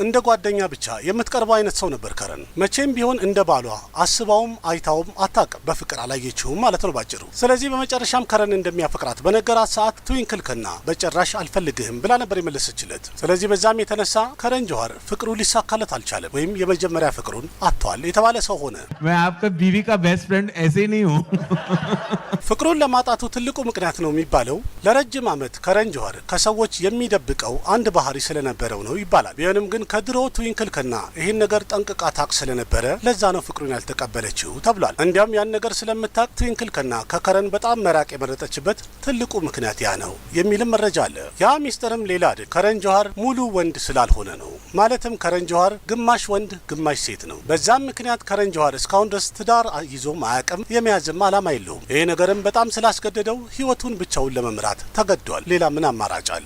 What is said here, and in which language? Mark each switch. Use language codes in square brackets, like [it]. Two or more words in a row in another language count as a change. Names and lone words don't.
[am] ጓደኛ ብቻ የምትቀርበው አይነት ሰው ነበር ከረን። መቼም ቢሆን እንደ ባሏ አስባውም አይታውም አታውቅም፣ በፍቅር አላየችውም ማለት ነው ባጭሩ። ስለዚህ በመጨረሻም ከረን እንደሚያፈቅራት በነገራት ሰዓት ትዊንክል ከና በጭራሽ አልፈልግህም ብላ ነበር የመለሰችለት። ስለዚህ በዛም የተነሳ ከረን ጆሃር ፍቅሩ ሊሳካለት አልቻለም፣ ወይም የመጀመሪያ ፍቅሩን አጥቷል የተባለ ሰው ሆነ። [hi] मैं आपका बीवी का [en] best friend [hi] ऐसे नहीं हूँ [am] ፍቅሩን ለማጣቱ ትልቁ ምክንያት ነው የሚባለው ለረጅም ዓመት ከረን ጆሃር ከሰዎች የሚደብቀው አንድ ባህሪ ስለነበረው ነው ይባላል። ቢሆንም ግን ከድሮ ትዊንክል ከና ይህን ነገር ጠንቅቃ ታቅ ስለነበረ ለዛ ነው ፍቅሩን ያልተቀበለችው ተብሏል። እንዲያም ያን ነገር ስለምታቅ ትዊንክል ከና ከከረን በጣም መራቅ የመረጠችበት ትልቁ ምክንያት ያ ነው የሚልም መረጃ አለ። ያ ሚስጥርም ሌላ አይደል፣ ከረን ጆሃር ሙሉ ወንድ ስላልሆነ ነው። ማለትም ከረን ጆሃር ግማሽ ወንድ ግማሽ ሴት ነው። በዛም ምክንያት ከረን ጆሃር እስካሁን ድረስ ትዳር ይዞም አያውቅም፣ የመያዝም አላማ የለውም። ይሄ ነገርም በጣም ስላስገደደው ህይወቱን ብቻውን ለመምራት ተገዷል። ሌላ ምን አማራጭ አለ?